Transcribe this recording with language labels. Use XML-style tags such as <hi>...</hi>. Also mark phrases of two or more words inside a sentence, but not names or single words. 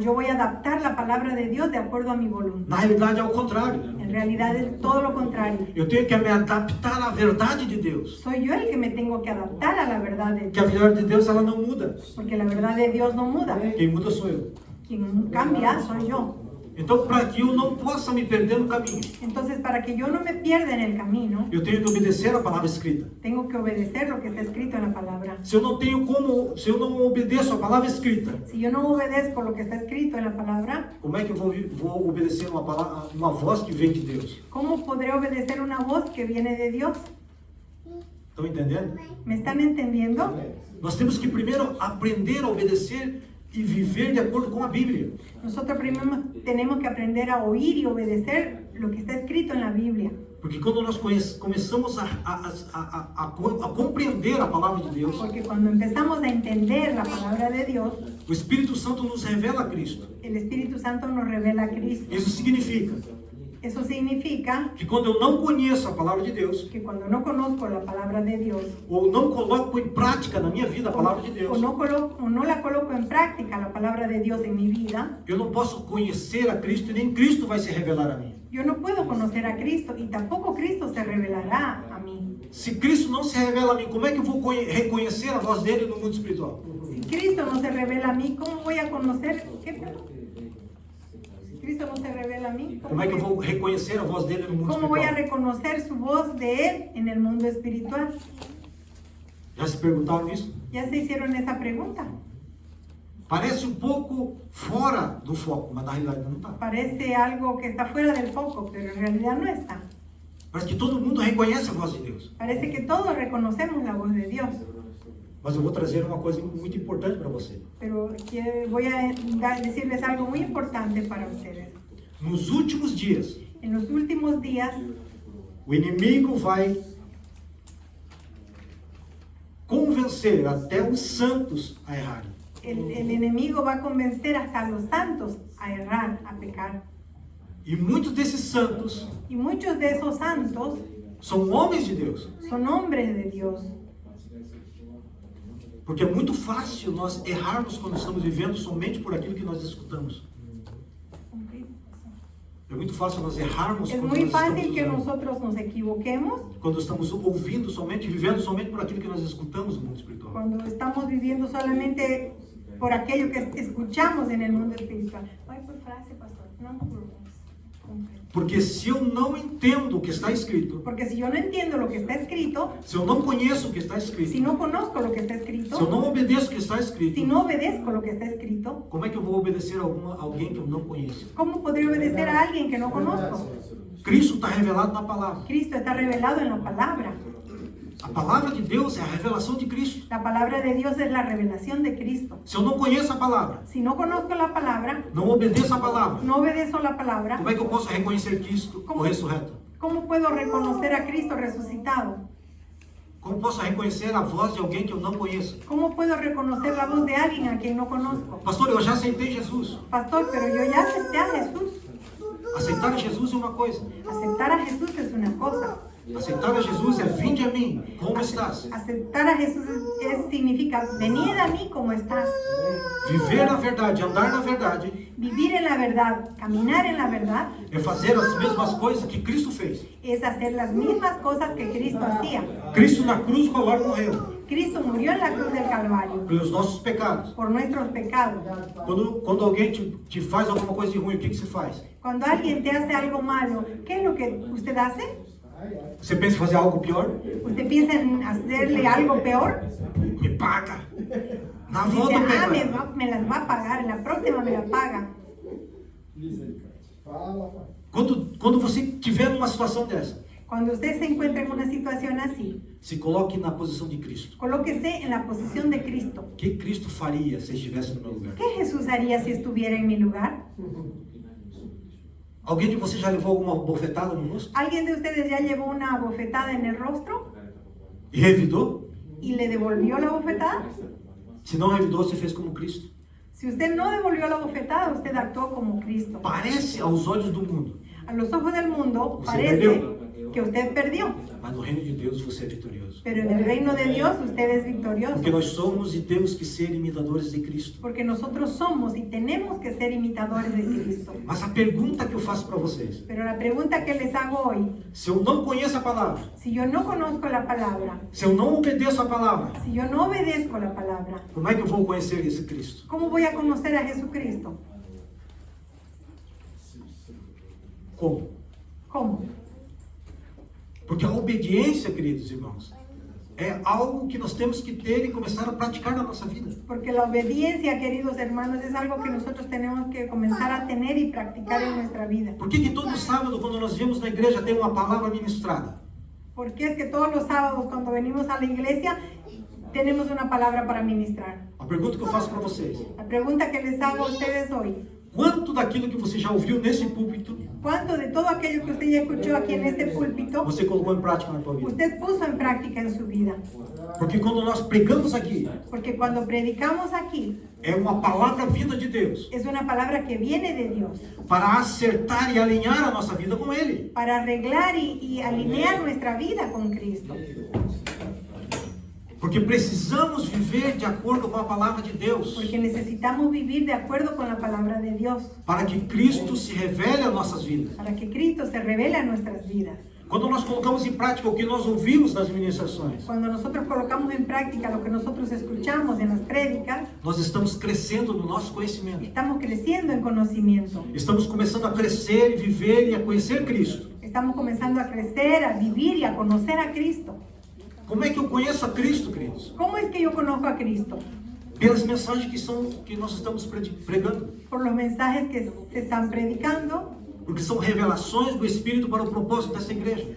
<es>Yo voy a adaptar la palabra de Dios de acuerdo a mi</es> <pt>Na</pt> <es>voluntad.</es> <pt>realidade é o contrário.</pt> <es>En realidad es todo lo contrario.</es> <pt>Eu tenho que me adaptar à verdade de Deus.</pt> <es>Soy yo el que me tengo que adaptar a la verdad de</es> <pt>Que a</pt> <es>Dios.</es> <pt>verdade de Deus ela não muda.</pt> <es>Porque la verdad de Dios no muda.</es> <pt>Quem muda sou eu.</pt> <es>Quien cambia soy yo.</es> <pt>Então, para que eu não possa me perder no caminho,</pt> <es>Entonces, para que yo no me pierda en el camino,</es> <pt>eu tenho que obedecer a palavra escrita.</pt> <es>tengo que obedecer lo que está escrito en la palabra.</es> <pt>Se eu não obedeço a palavra escrita,</pt> <es>Si yo no obedezco lo que está escrito en la palabra,</es> <pt>como é que eu vou obedecer uma voz que vem de Deus?</pt> <es>¿cómo podré obedecer una voz que viene de Dios?</es> <pt>Estão entendendo?</pt> <es>¿Me están entendiendo?</es> <pt>Nós temos que primeiro aprender a obedecer e viver de acordo com a Bíblia.</pt> <es>Nosotros primero tenemos que aprender a oír y obedecer lo que está escrito en la Biblia.</es> <pt>Porque quando nós começamos a compreender a palavra de Deus,</pt> <es>Porque cuando empezamos a entender la palabra de Dios,</es> <pt>o Espírito Santo nos revela a Cristo.</pt> <es>el Espíritu Santo nos revela a Cristo.</es> <pt>Isso significa</pt> <es>Eso significa</es> <pt>que quando eu não conheço a palavra de Deus,</pt> <es>que cuando no conozco la palabra de Dios,</es> <pt>ou não coloco em prática na minha vida a palavra de Deus,</pt> <es>o no la coloco en práctica la palabra de Dios en mi vida,</es> <pt>eu não posso conhecer a Cristo e nem Cristo vai se revelar a mim.</pt> <es>yo no puedo conocer a Cristo y tampoco Cristo se revelará a mí.</es> <pt>Se Cristo não se revela a mim, como é que eu vou reconhecer a voz dele no mundo espiritual?</pt> <es>Si Cristo no se revela a mí, ¿cómo voy a conocer? ¿Qué? Perdón. Si Cristo no se revela a mí,</es> <pt>Como é que eu vou reconhecer a voz dele no mundo</pt> <es>¿cómo voy a</es> <pt>espiritual?</pt> <es>reconocer su voz de Él en el mundo espiritual?</es> <pt>Já se perguntaram isso?</pt> <es>¿Ya se hicieron esa pregunta?</es> <pt>Parece um pouco fora do foco, mas na realidade não está.</pt> <es>Parece algo que está fuera del foco, pero en realidad no está.</es> <pt>Parece que todo mundo reconhece a voz de Deus.</pt> <es>Parece que todos reconocemos la voz de Dios,</es> <pt>Mas eu vou trazer uma coisa muito importante para você.</pt> <es>pero voy a decirles algo muy importante para ustedes.</es> <pt>Nos últimos dias,</pt> <es>En los últimos días,</es> <pt>o inimigo vai convencer até os santos a errarem.</pt> <es>el enemigo va a convencer hasta a los santos a errar, a pecar.</es> <pt>E muitos desses santos</pt> <es>Y muchos de esos santos</es> <pt>são homens de Deus.</pt> <es>son hombres de Dios.</es> <pt>Porque é muito fácil nós errarmos quando estamos vivendo somente por aquilo que nós escutamos. É muito fácil nós errarmos</pt> <es>Es</es> <pt>quando</pt> <es>muy</es> <pt>nós</pt> <es>fácil que</es> <pt>estamos,</pt> <es>nosotros nos equivoquemos</es> <pt>quando estamos ouvindo somente, vivendo somente por aquilo que nós escutamos no mundo espiritual.</pt> <es>cuando estamos viviendo solamente por aquello que escuchamos en el mundo espiritual.</es> <pt>Vai por frase, pastor.</pt> <es>No por completo.</es> <pt>Porque se eu não entendo o que está escrito,</pt> <es>Porque si yo no entiendo lo que está escrito,</es> <pt>se eu não conheço o que está escrito,</pt> <es>si no conozco lo que está</es> <pt>se eu</pt> <es>escrito,</es> <pt>não obedeço o que está escrito,</pt> <es>si no obedezco lo que está escrito,</es> <pt>como é que eu vou obedecer a alguém que eu não conheço?</pt> <es>¿cómo podría obedecer a alguien que no conozco?</es> <pt>Cristo está revelado na palavra.</pt> <es>Cristo está revelado en la palabra.</es> <pt>A palavra de Deus é a revelação de Cristo.</pt> <es>La palabra de Dios es la revelación de Cristo.</es> <pt>Se eu não conheço a palavra,</pt> <es>Si no conozco la palabra,</es> <pt>não obedeço a palavra,</pt> <es>no obedezco la palabra,</es> <pt>como é que eu posso reconhecer Cristo o ressurreto?</pt> <es>¿cómo puedo reconocer a Cristo resucitado?</es> <pt>Como posso reconhecer a voz de alguém que eu não conheço?</pt> <es>¿Cómo puedo reconocer la voz de alguien a quien no conozco?</es> <pt>Pastor, eu já aceitei Jesus.</pt> <es>Pastor, pero yo ya acepté a Jesús.</es> <pt>Aceitar a Jesus é uma coisa.</pt> <es>Aceptar a Jesús es una cosa.</es> <pt>Aceitar a Jesus é vinde a mim, como estás?</pt> <es>Aceptar a Jesús significa venid a mí como estás.</es> <pt>Viver na verdade, andar na verdade,</pt> <es>Vivir en la verdad, caminar en la verdad,</es> <pt>é fazer as mesmas coisas que Cristo fez.</pt> <es>es hacer las mismas cosas que Cristo hacía.</es> <pt>Cristo na cruz do Calvário morreu</pt> <es>Cristo murió en la cruz del Calvario</es> <pt>pelos nossos pecados.</pt> <es>por nuestros pecados.</es> <pt>Quando alguém te faz alguma coisa de ruim, o que você faz?</pt> <es>Cuando alguien te hace algo malo, ¿qué es lo que usted hace?</es> <pt>Você pensa em fazer algo pior?</pt> <es>¿Usted piensa en hacerle algo peor?</es> <pt>Me paga. Na</pt> <es>Dice,</es> <pt>volta pega.</pt> <es>me las va a pagar, en la próxima me la paga.</es> <pt>Quando você tiver numa situação dessa,</pt> <es>Cuando usted se encuentra en una situación así,</es> <pt>se coloque na posição de Cristo.</pt> <es>colóquese en la posición de Cristo.</es> <pt>O que Cristo faria se estivesse no meu lugar?</pt> <es>¿Qué Jesús haría si estuviera en mi lugar?</es> <pt>Alguém de vocês já levou alguma bofetada no rosto?</pt> <es>¿Alguien de ustedes ya llevó una bofetada en el rostro</es> <pt>E revidou?</pt> <es>y le devolvió la bofetada?</es> <pt>Se não revidou, você fez como Cristo.</pt> <es>Si usted no devolvió la bofetada, usted actuó como Cristo.</es> <pt>Parece aos olhos do mundo,</pt> <es>A los ojos del mundo Usted parece perdió. que usted perdió,</es> <pt>mas no reino de Deus você é vitorioso.</pt> <es>pero en el reino de Dios usted es victorioso.</es> <pt>Porque nós somos e temos que ser imitadores de Cristo.</pt> <es>Porque nosotros somos y tenemos que ser imitadores de Cristo.</es> <pt>Mas a pergunta que eu faço para vocês,</pt> <es>Pero la pregunta que les hago hoy,</es> <pt>se eu não conheço a palavra,</pt> <es>si yo no conozco la palabra,</es> <pt>se eu não obedeço a palavra,</pt> <es>si yo no obedezco la palabra,</es> <pt>como é que eu vou conhecer esse Cristo?</pt> <es>¿cómo voy a conocer a Jesucristo?</es> <pt>Como?</pt> <es>¿Cómo?</es> <pt>Porque a obediência, queridos irmãos, é algo que nós temos que ter e começar a praticar na nossa vida.</pt> <es>Porque la obediencia, queridos hermanos, es algo que nosotros tenemos que comenzar a tener y practicar en nuestra vida.</es> <pt>Por que todo sábado, quando nós viemos na igreja, tem uma palavra ministrada?</pt> <es>Porque es que todos los sábados cuando venimos a la iglesia tenemos una palabra para ministrar.</es> <pt>A pergunta que eu faço para vocês,</pt> <es>La pregunta que les hago a ustedes hoy,</es> <pt>quanto daquilo que você já ouviu nesse púlpito,</pt> <es>¿cuánto de todo aquello que usted ya escuchó aquí en este púlpito,</es> <pt>você colocou em prática na tua vida?</pt> <es>usted puso en práctica en su vida?</es> <pt>Porque quando nós pregamos aqui,</pt> <es>Porque cuando predicamos aquí,</es> <pt>é uma palavra vinda de Deus,</pt> <es>es una palabra que viene de Dios</es> <pt>para acertar e alinhar a nossa vida com Ele.</pt> <es>para arreglar y alinear nuestra vida con Cristo.</es> <pt>Porque precisamos viver de acordo com a palavra de Deus,</pt> <es>Porque necesitamos vivir de acuerdo con la palabra de Dios,</es> <pt>para que Cristo se revele a nossas vidas.</pt> <es>para que Cristo se revele a nuestras vidas.</es> <pt>Quando nós colocamos em prática o que nós ouvimos nas ministrações,</pt> <es>Cuando nosotros colocamos en práctica lo que nosotros escuchamos en las prédicas,</es> <pt>nós estamos crescendo no nosso conhecimento.</pt> <es>estamos creciendo en conocimiento.</es> <pt>Estamos começando a crescer e viver e a conhecer Cristo.</pt> <es>Estamos comenzando a crecer, a vivir y a conocer a Cristo.</es> <pt>Como é que eu conheço a Cristo, queridos?</pt> <es>¿Cómo es que yo conozco a Cristo?</es> <pt>Pelas mensagens que nós estamos pregando.</pt> <es>Por los mensajes que se están predicando,</es> <pt>Porque são revelações do Espírito para o propósito dessa igreja.</pt>